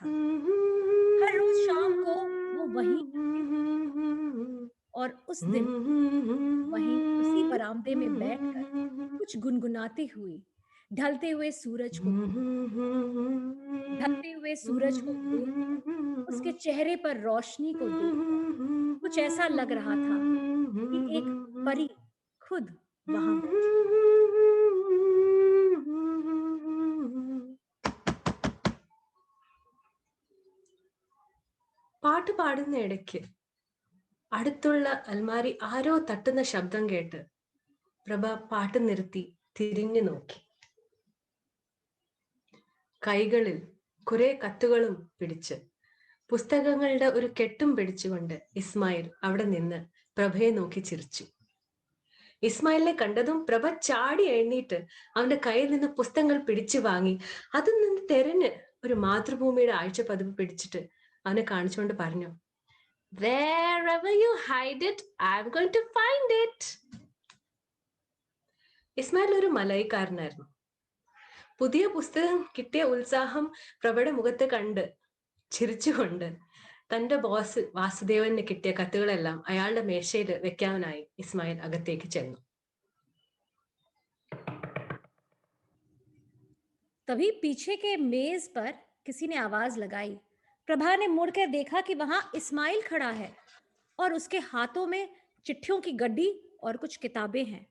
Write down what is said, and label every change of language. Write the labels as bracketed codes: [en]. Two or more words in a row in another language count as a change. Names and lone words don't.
[hi] हर रोज शाम को वो वहीं और उस दिन वहीं उसी बरामदे में बैठकर कुछ गुनगुनाती हुई ढलते हुए सूरज को देख, उसके चेहरे पर रोशनी को देख कुछ ऐसा लग रहा था कि एक परी खुद वहां [ml] പാട്ട് പാടുന്ന ഇടയ്ക്ക് അടുത്തുള്ള അൽമാരി ആരോ തട്ടുന്ന ശബ്ദം കേട്ട് പ്രഭ പാട്ട് നിർത്തി തിരിഞ്ഞു നോക്കി. കൈകളിൽ കുറെ കത്തുകളും പിടിച്ച് പുസ്തകങ്ങളുടെ ഒരു കെട്ടും പിടിച്ചുകൊണ്ട് ഇസ്മായിൽ അവിടെ നിന്ന് പ്രഭയെ നോക്കി ചിരിച്ചു. ഇസ്മായിലിനെ കണ്ടതും പ്രഭ ചാടി എഴുന്നേറ്റ് അവന്റെ കയ്യിൽ നിന്ന് പുസ്തകങ്ങൾ പിടിച്ചു വാങ്ങി അതിൽ നിന്ന് തെരഞ്ഞ് ഒരു മാതൃഭൂമിയുടെ ആഴ്ച പതിപ്പ് പിടിച്ചിട്ട് അവനെ കാണിച്ചുകൊണ്ട് പറഞ്ഞു, [en] Wherever you hide it, I'm going to find it. [ml] ഇസ്മായിൽ ഒരു മലൈക്കാരനായിരുന്നു. പുതിയ പുസ്തകം കിട്ടിയ ഉത്സാഹം പ്രഭയുടെ മുഖത്ത് കണ്ട് ചിരിച്ചുകൊണ്ട് തന്റെ ബോസ് വാസുദേവന് കിട്ടിയ കത്തുകളെല്ലാം അയാളുടെ മേശയിൽ വെക്കാനായി ഇസ്മായിൽ അകത്തേക്ക് ചെന്നു. [hi] तभी पीछे के मेज पर किसी ने आवाज लगाई। प्रभा ने मुड़कर देखा कि वहां इस्माइल खड़ा है और उसके हाथों में चिट्ठियों की गड्डी और कुछ किताबें हैं।